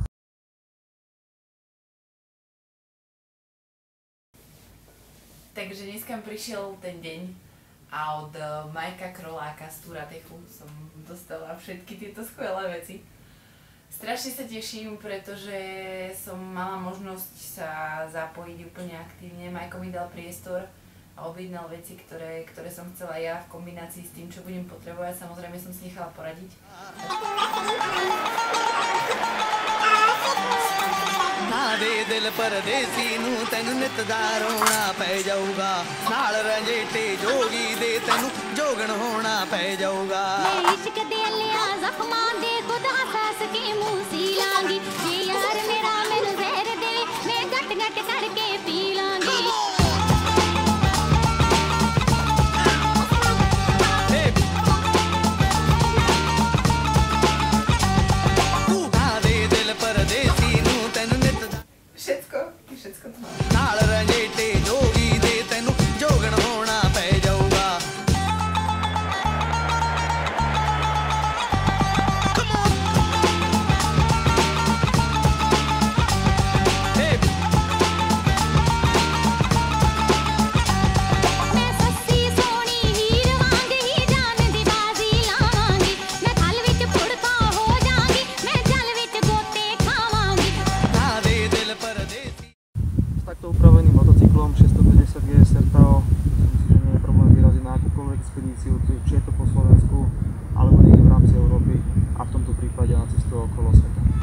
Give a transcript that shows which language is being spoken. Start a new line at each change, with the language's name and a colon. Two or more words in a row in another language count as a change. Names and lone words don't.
Slovak: Takže dneska mi prišiel ten deň a od Majka Kroláka z Turatechu som dostala všetky tieto skvelé veci. Strašne sa teším, pretože som mala možnosť sa zapojiť úplne aktívne. Majko mi dal priestor a objednal veci, ktoré som chcela ja v kombinácii s tým, čo budem potrebovať. Samozrejme som si nechala poradiť.
Punjabi: ਦੇ ਦਿਲ ਪਰਦੇਸੀ ਨੂੰ ਤੈਨੂੰ ਨਿੱਤ ਦਾ ਰੋਣਾ ਪੈ ਜਾਊਗਾ ਨਾਲ ਰੰਜੇਟੇ ਜੋਗੀ ਦੇ ਤੈਨੂੰ ਜੋਗਣ ਹੋਣਾ ਪੈ ਜਾਊਗਾ ਮੈਂ ਇਸ਼ਕ ਦੇ ਲਿਆ ਜ਼ਖ਼ਮਾਂ ਦੇ ਖੁਦਾ ਸਾਸ ਕੇ ਮੂੰਹ ਸੀ ਲਾਂਗੀ ਯੇ ਯਾਰ ਮੇਰਾ ਮੈਨੂੰ ਜ਼ਹਿਰ ਦੇ ਮੈਂ ਗਟ ਗਟ ਕਰਕੇ ਪੀ ਲਾਂਗੀ
Slovak: Všetko to mám.
Punjabi: ਨਾਲ ਰੰਜੇਟੇ ਜੋਗੀ ਦੇ ਤੈਨੂੰ ਜੋਗਣ ਹੋਣਾ ਪੈ ਜਾਊਗਾ ਮੈਂ ਸੱਸੀ ਸੋਹਣੀ ਹੀਰ ਵਾਂਗ ਹੀ ਜਾਨ ਦੀ ਬਾਜ਼ੀ ਲਾਵਾਂਗੀ ਮੈਂ ਥਲ ਵਿੱਚ ਫੁੜਕਾ ਹੋ ਜਾਂਗੀ ਮੈਂ ਜਲ ਵਿੱਚ ਗੋਤੇ ਖਾਵਾਂਗੀ ਨਾ ਦੇ ਦਿਲ ਪਰਦੇਸੀ
Slovak: S takto upraveným motocyklom 650 GS Sertao myslím si, že nie je problém vyraziť na akúkoľvek expedíciu, či je to po Slovensku alebo niekde v rámci Európy a v tomto prípade na cestu okolo sveta.